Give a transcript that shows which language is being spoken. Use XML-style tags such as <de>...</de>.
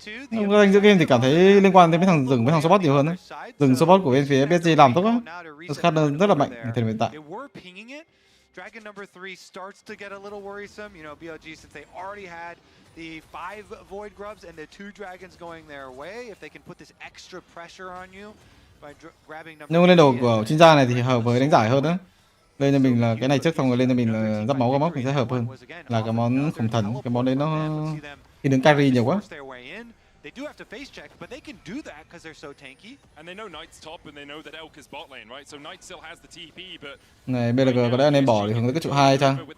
<vi>Giành giữa game thì cảm thấy liên quan đến mấy thằng rừng với thằng support nhiều hơn đấy. Rừng support của bên phía PSG làm tốt á, khát rất là mạnh ở thời điểm hiện tại.</vi> <en>Dragon number 3 starts to get a little worrisome. BLG, since they already had the 5 void grubs and the 2 dragons going their way, if they can put this extra pressure on you by grabbing number.</en> <vi>Nhưng lên đầu của chuyên gia này thì hợp với đánh giải hơn đó. Lên cho mình là cái này trước xong rồi lên cho mình là giáp máu có móc mình sẽ hợp hơn. Là cái món khủng thần, cái món đấy nó thì đứng carry nhiều quá.</vi> <en>They do have to face check, but they can do that because they're so tanky. And they know Knight's top and they know that Elk is bot lane, right? So Knight still has the TP, but</en> <vi>này BLG có lẽ nên bỏ để hướng tới cái trụ 2 chăng?</vi>